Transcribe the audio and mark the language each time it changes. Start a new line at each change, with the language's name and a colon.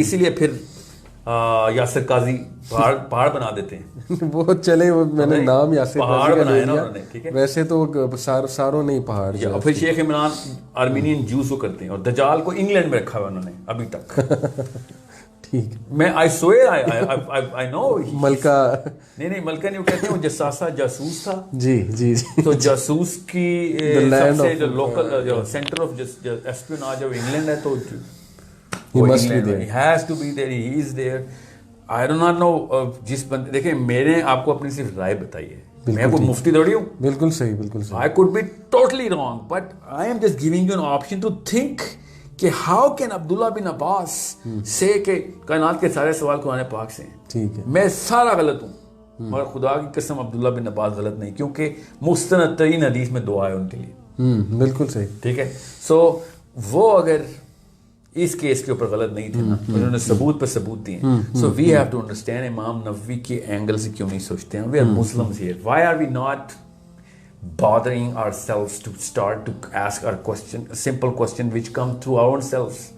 Urdu: اسی لیے پھر یاسر قاضی پہاڑ بنا دیتے ہیں. وہ چلے, وہ میں نے نام یاسر پہاڑ بنایا نا انہوں نے, ٹھیک ہے, ویسے تو ساروں نہیں پہاڑ. اور پھر شیخ عمران آرمینین جوز کو کرتے ہیں, اور دجال کو انگلینڈ میں رکھا ہوا انہوں نے ابھی تک.
English: میں I swear I know
Urdu: ملکہ نہیں ملکہ نہیں, وہ کہتے ہیں وہ جساسا جاسوس تھا. جی جی جی. تو جاسوس کی سب سے جو لوکل جو سینٹر آف اسپیوناج آف انگلینڈ ہے, تو
English: he has to be there, he is there. I do not know.
Urdu: جس بندے دیکھیں, میں نے آپ کو اپنی صرف رائے بتائی ہے, میں کوئی مفتی تھوڑی ہوں. بالکل صحیح, بالکل صحیح.
English: I could be totally wrong, but I am just giving you an option to think کہ how can Abdullah bin Abbas سے کہ
Urdu: کائنات کے سارے سوال قرآن پاک سے ہیں. ٹھیک ہے, میں سارا غلط ہوں, مگر خدا کی قسم عبداللہ بن عباس غلط نہیں, کیونکہ مستند ترین حدیث میں دعا ہے ان کے لیے. بالکل صحیح, ٹھیک ہے. سو وہ اگر اس کیس کے اوپر غلط نہیں تھے نا, انہوں نے ثبوت پہ ثبوت دیے.
English: so we have to understand
Urdu: امام نووی کے اینگل سے کیوں نہیں سوچتے ہیں.
English: We are Muslims here, why are we not bothering ourselves to start to ask our question, a simple question which come through our own selves.